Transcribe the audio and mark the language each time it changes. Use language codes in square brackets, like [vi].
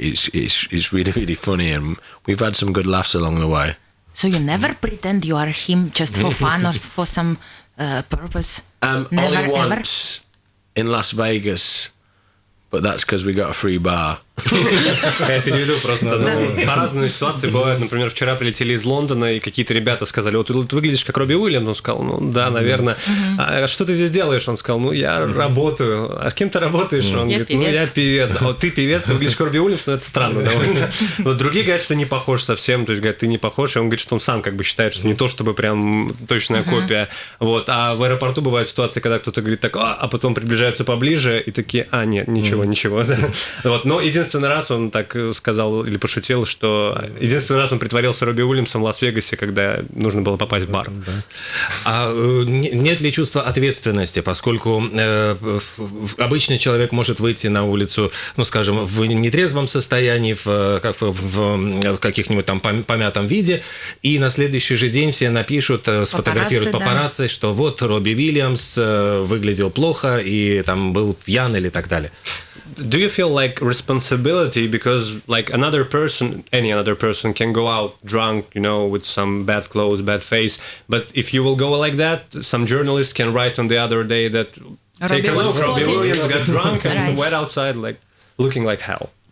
[en] It's really, really funny, and we've had some good laughs along the way. So you never pretend you are him just for fun or for some purpose? Never, only once in Las Vegas, but that's because we got a free bar. [ru] Я переведу просто. По-разному ситуации бывают. Например, вчера прилетели из Лондона, и какие-то ребята сказали: "Вот ты выглядишь как Робби Уильямс". Он сказал: "Да, наверное". "А что ты здесь делаешь?" Он сказал: "Я работаю". "А кем ты работаешь?" Он говорит: "Я певец". "А вот ты певец, ты выглядишь как Робби Уильямс", это странно довольно. Вот другие говорят, что не похож совсем, то есть говорят: "Ты не похож", и он говорит, что он сам как бы считает, что не то чтобы прям точная копия. Вот. А в аэропорту бывают ситуации, когда кто-то говорит так, а потом приближаются поближе и такие: "Нет, ничего". Вот. Но единственный раз он так сказал или пошутил, что единственный раз он притворился Робби Уильямсом в Лас-Вегасе, когда нужно было попасть в бар. Да. А нет ли чувства ответственности, поскольку обычный человек может выйти на улицу, скажем, в нетрезвом состоянии, в каких-нибудь там помятом виде, и на следующий же день все напишут, сфотографируют папарацци, что вот Робби Уильямс выглядел плохо и там был пьян или так далее. [en] Do you feel like responsibility because like any other person can go out drunk, with some bad clothes, bad face, but if you will go like that, some journalists can write on the other day that take a look, Robbie Williams got drunk and went outside like looking like hell.